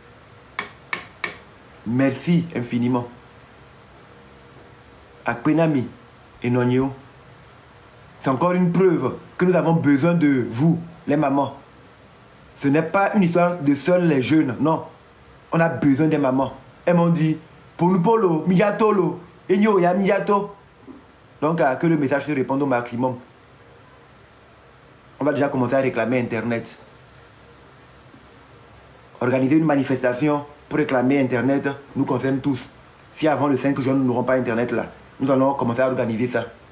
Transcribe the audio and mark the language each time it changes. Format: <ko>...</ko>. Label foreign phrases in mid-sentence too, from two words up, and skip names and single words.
<fr>Merci infiniment. Akpenami et Nonio. C'est encore une preuve que nous avons besoin de vous, les mamans. Ce n'est pas une histoire de seuls les jeunes, non. On a besoin des mamans. Elles m'ont dit, pour nous polo,</fr> <ee>mijatolo, enyo ya mijato.</ee> <fr>Donc, que le message se réponde au maximum. On va déjà commencer à réclamer Internet. Organiser une manifestation pour réclamer Internet nous concerne tous. Si avant le 5 juin, nous n'aurons pas Internet là, nous allons commencer à organiser ça.</fr>